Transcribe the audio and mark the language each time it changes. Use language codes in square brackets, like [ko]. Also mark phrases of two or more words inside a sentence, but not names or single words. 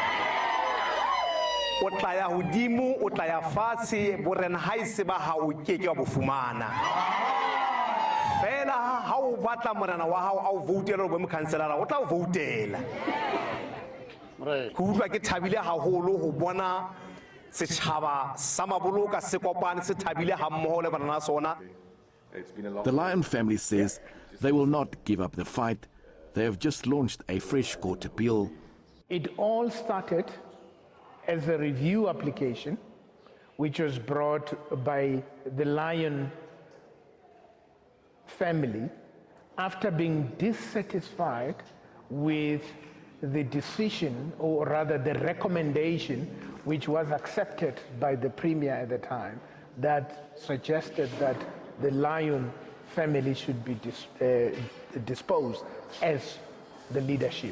[st] o tla ya hodimo o tla ya fatshe borena ha ise ba ha o keke wa bo fumana fela ha o batla morena wa hao a o voutela bo mokhanselara o tla o voutela go utlwa ke thabile haholo ho bona setjhaba sa Maboloka se kopane se thabile ha mmoho le bana sona. [en] The Lyon family says they will not give up the fight. They have just launched a fresh court appeal. It all started as a review application which was brought by the Lyon family after being dissatisfied with the decision, or rather the recommendation, which was accepted by the Premier at the time, that suggested that the Lyon family should be disposed as the leadership.